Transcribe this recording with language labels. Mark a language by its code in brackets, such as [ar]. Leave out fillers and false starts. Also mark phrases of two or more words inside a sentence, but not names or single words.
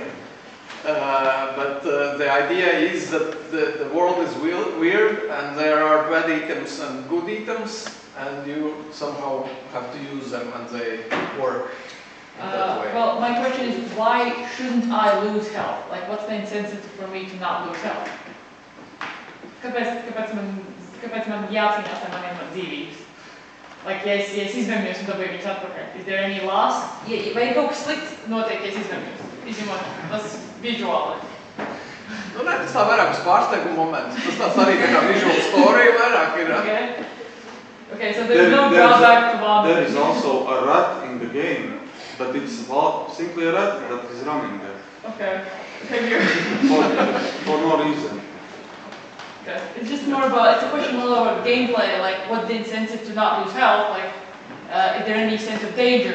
[en] But the idea is that the world is weird and there are bad items and good items, and you somehow have to use them and they work in that way. well, my question is, why shouldn't I lose health? Like, what's the incentive for me to not lose health? [lv] Kāpēc man jācīnās ar maniem dzīvības? Like, ja es izvēmjos un dabūju viņus atpakaļ, [en] is there any loss? [lv] Vai kaut kas slikts notiek, ja es izvēmjos? Izņemot tas visuāli. Nu, ne, tas tā vairāk uz pārsteigumu momentus. Tas tāds arī tā kā [en] visual story [lv] vairāk ir. [en] Okay, so there's no drawback to vomit. There is also a rat in the game, but it's simply a rat that is running there. Okay. Have you... For no reason. Okay. It's just more about, it's a question more about gameplay, like what's the incentive to not lose health, like is there any sense of danger?